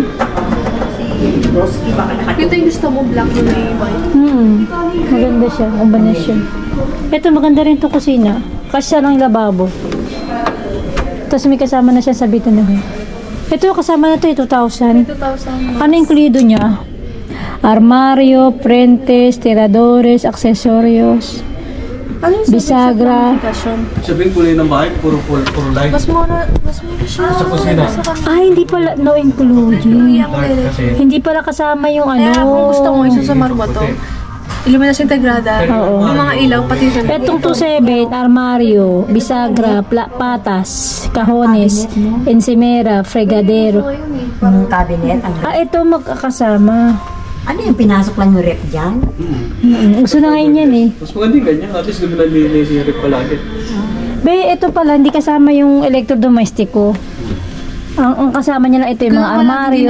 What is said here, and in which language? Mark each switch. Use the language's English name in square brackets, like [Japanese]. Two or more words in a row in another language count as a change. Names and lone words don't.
[Filipino] Roski baka nakatulog. Ito yung gusto mo, black na may white. Maganda siya. Combination. Ito maganda rin to kusina. Kasya lang yung lababo. Tapos may kasama na siya sa bito na yun. Ito kasama na to 2,000. 2,000. Ano include niya? [Spanish] Armario, prentes, tiradores, accesorios, [Filipino] Ano yung bisagra. Sabihin kulay ng bahay, puro light. Mas mura siya. Sa kusina. Hindi pala, [English] no include. [Filipino] Dark kasi. Hindi pala kasama yung ano. Kaya kung gusto mo, isusumar mo to. [Spanish] Iluminasyon integrada. [Filipino] Oo. Yung mga ilaw, pati sa Etong 27, [Spanish] armario, bisagra, patas, cajones, ensimera, fregadero. [Filipino] Yung cabinet. Ito magkakasama. Ano yung pinasok lang yung rep dyan? Gusto na ngayon yan eh. Mas maganda yung ganyan. At least doon nalilinis yung rip palagi. Be, ito pala, hindi kasama yung electrodomestiko. Ang kasama niya lang ito yung mga armario.